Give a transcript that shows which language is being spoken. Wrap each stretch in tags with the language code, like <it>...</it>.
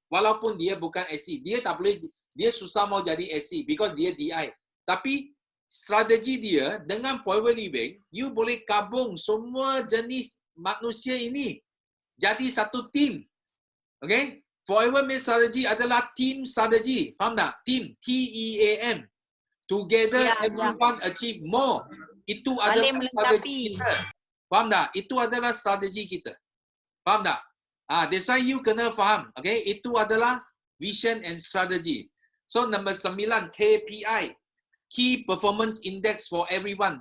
<ms>Walaupun dia bukan SC. Dia tak boleh, dia susah mau jadi SC because dia DI. Tapi strategi dia dengan forever living, you boleh gabung semua jenis manusia ini jadi satu team. Okay? Forever punya strategi adalah team strategi. Faham tak? Team. TEAM.</ms> <en>Together everyone achieve more.</en> <ms>Itu adalah strategi kita. Faham tak? Itu adalah strategi kita. Faham tak?</ms> <en>That's why you</en> <ms>kena faham.</ms> <en>Okay?</en> <ms>Itu adalah</ms> <en>vision and strategy. So number 9, KPI. Key Performance Index for everyone.</en>